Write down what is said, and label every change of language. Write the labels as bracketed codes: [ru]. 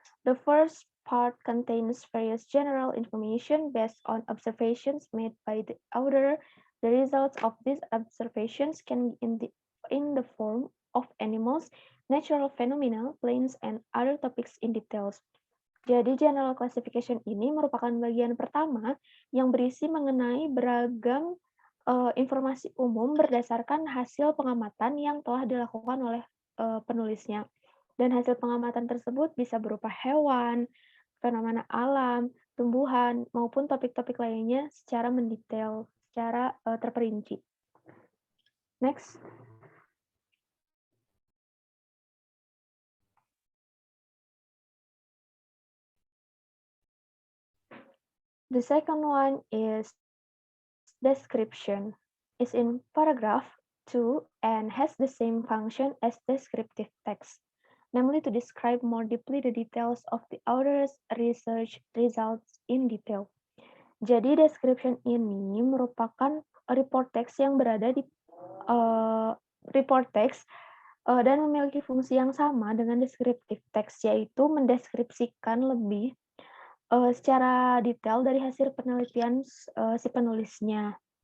[en] The first part contains various general information based on observations made by the author. The results of these observations can be in the form of animals, natural phenomena, planes, and other topics in details. [id] Jadi general classification ini merupakan bagian pertama yang berisi mengenai beragam informasi umum berdasarkan hasil pengamatan yang telah dilakukan oleh penulisnya. Dan hasil pengamatan tersebut bisa berupa hewan, fenomena alam, tumbuhan, maupun topik-topik lainnya secara mendetail, secara terperinci. [en] Next. The second one is description. Is in paragraph 2 and has the same function as descriptive text, namely to describe more deeply the details of the author's research results in detail. [id] Jadi description ini merupakan report text yang berada di report text dan memiliki fungsi yang sama dengan descriptive text, yaitu mendeskripsikan lebih secara detail dari hasil penelitian si penulisnya.